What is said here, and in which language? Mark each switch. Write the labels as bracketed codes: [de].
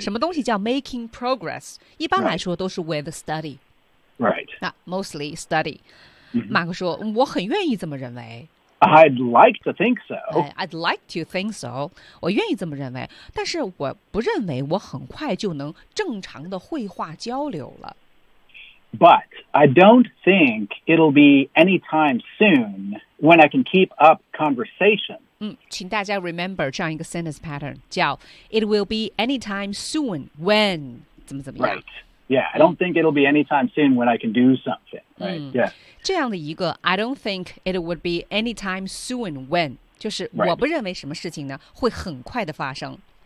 [zh] 什么东西叫 [en] making progress? [zh] 一般来说都是 [en] with study. Right. Not mostly study. [zh] Mark 说我很愿意这么认为。 [en] I'd like to think so. I'd like to think so. [zh] 我愿意这么认为。但是我不认为我很快就能正常的绘画交流了。 [en] But I don't think it'll be anytime soon when I can keep up conversation. [zh] 请大家 remember 这样一个 [en] sentence pattern, [zh] 叫 [en] It will be anytime soon when [zh] 怎么怎么样。 [en] Right. Yeah, I don't think it'll be anytime soon when I can do something, right?、Yeah. [zh] 这样的一个 [en] I don't think it would be anytime soon when, [zh] 就是、 [en] right. [zh] 我不认为什么事情呢会很快的发生。